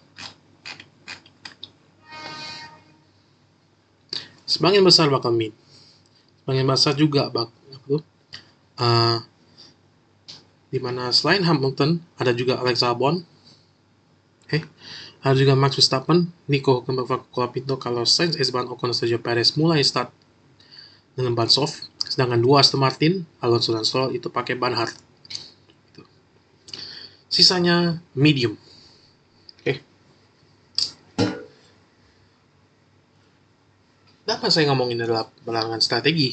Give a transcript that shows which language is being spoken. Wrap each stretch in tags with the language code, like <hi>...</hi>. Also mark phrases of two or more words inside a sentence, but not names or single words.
<id>Sebagian besar bakal mid. Sebagian besar juga dimana selain Hamilton ada juga Alex Albon, ada juga Max Verstappen, Nico Hülkenberg, Colapinto, Carlos Sainz, Esteban Ocon, Sergio Perez mulai start dengan ban soft, sedangkan dua Aston Martin, Alonso dan Stroll itu pakai ban hard. Sisanya medium. Kenapa saya ngomongin adalah pelarangan strategi?</id>